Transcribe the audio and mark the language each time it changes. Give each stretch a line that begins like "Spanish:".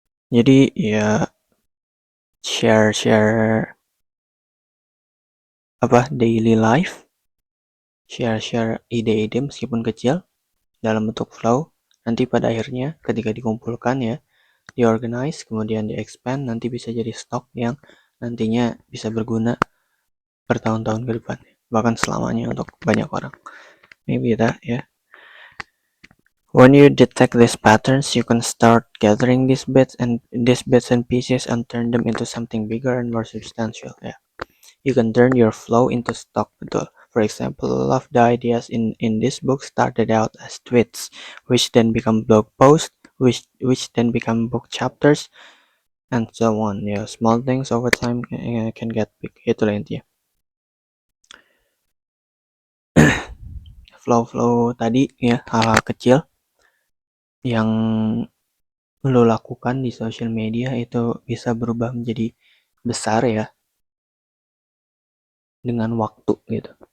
Indonesian: Jadi ya share apa daily life, share ide-ide meskipun kecil dalam bentuk flow. Nanti pada akhirnya ketika dikumpulkan ya, diorganize, kemudian di-expand, nanti bisa jadi stok yang nantinya bisa berguna bertahun-tahun ke depan, bahkan selamanya untuk banyak orang.
English: Maybe that ya. When you detect these patterns, you can start gathering these bits and pieces and turn them into something bigger and more substantial. Yeah, you can turn your flow into stock.
Indonesian: Betul.
English: For example, a lot of the ideas in this book started out as tweets, which then become blog posts, which then become book chapters, and so on. Yeah, small things over time can get big.
Indonesian: Itulah intinya. Flow tadi ya, hal-hal kecil yang lo lakukan di social media itu bisa berubah menjadi besar ya dengan waktu gitu.